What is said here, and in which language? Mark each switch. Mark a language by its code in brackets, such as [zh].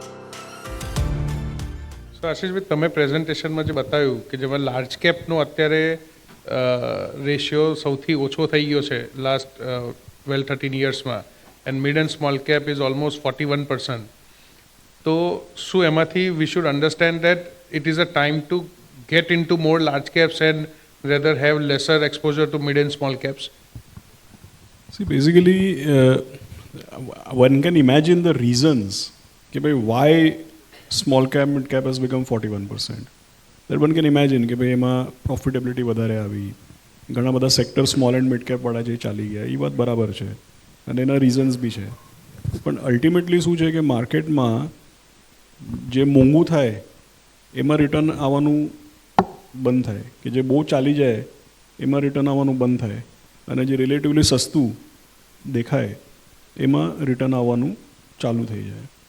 [gu] તો આશીષભાઈ, તમે પ્રેઝન્ટેશનમાં જે બતાવ્યું કે જેમાં લાર્જ કેપનો અત્યારે રેશિયો સૌથી ઓછો થઈ ગયો છે last 12-13 યર્સમાં, [en] And mid and small cap is almost 41%. [gu] તો શું એમાંથી [en] We should understand that it is a time to get into more large caps and rather have lesser exposure to mid and small caps? See, basically, one can imagine the reasons why small cap, mid cap has become 41%. That one can imagine [gu] કે ભાઈ એમાં profitability વધારે આવી, ઘણા બધા sector small and mid cap વાળા જે ચાલી ગયા, એ વાત બરાબર છે અને એના રીઝન્સ બી છે. પણ અલ્ટિમેટલી શું છે કે માર્કેટમાં જે મોંઘું થાય એમાં રિટર્ન આવવાનું બંધ થાય, કે જે બહુ ચાલી જાય એમાં રિટર્ન આવવાનું બંધ થાય, અને જે રિલેટિવલી સસ્તું દેખાય એમાં રિટર્ન આવવાનું ચાલુ થઈ જાય.